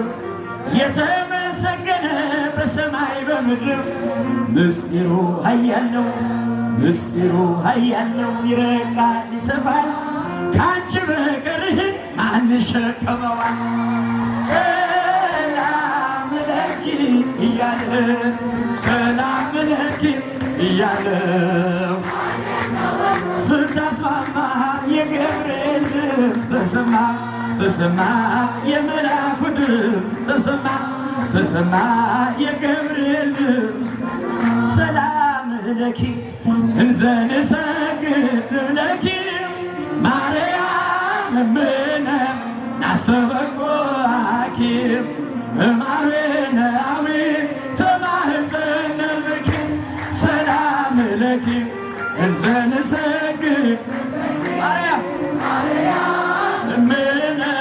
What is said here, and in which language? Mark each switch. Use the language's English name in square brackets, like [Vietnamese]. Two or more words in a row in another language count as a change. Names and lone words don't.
[Amharic] የተመሰገነ በሰማይ በምድር ምስጢሩ ኃያል ነው ይረቃል ይሰፋል ከአንቺ በቀር ማን ይሸከመዋል [Geez] ሰላም ለኪ [Amharic] እያለ [Geez] ሰላም ለኪ [Amharic] እያለው ስታስማማ የገብርኤል ድምፅ ተሰማ የመላኩ ድምፅ ተሰማ የገብርኤል ድምፅ [Geez] ሰላም ለኪ እንዘንሰግድ ለኪ ማርያም እምነ ናሰበኮኪ እማርዌናዊ ተማህፀነ ብኪ ሰላም ለኪ እንዘንሰግድ ማርያም እምነ